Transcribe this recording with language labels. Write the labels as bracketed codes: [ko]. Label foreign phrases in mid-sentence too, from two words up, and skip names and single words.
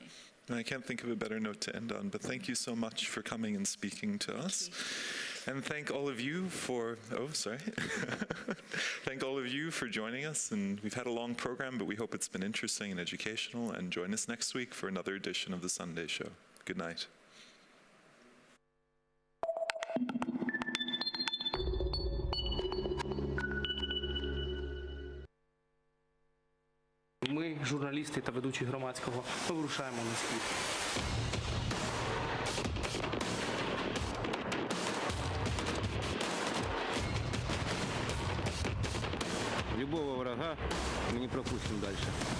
[en] I can't think of a better note to end on, but thank you so much for coming and speaking to us. And thank all of you for, thank all of you for joining us. And we've had a long program, but we hope it's been interesting and educational. And join us next week for another edition of The Sunday Show. Good night. [uk] Ми, журналісти та ведучі Громадського, ми вирушаємо на схід. [ru] Любого врага мы не пропустим дальше.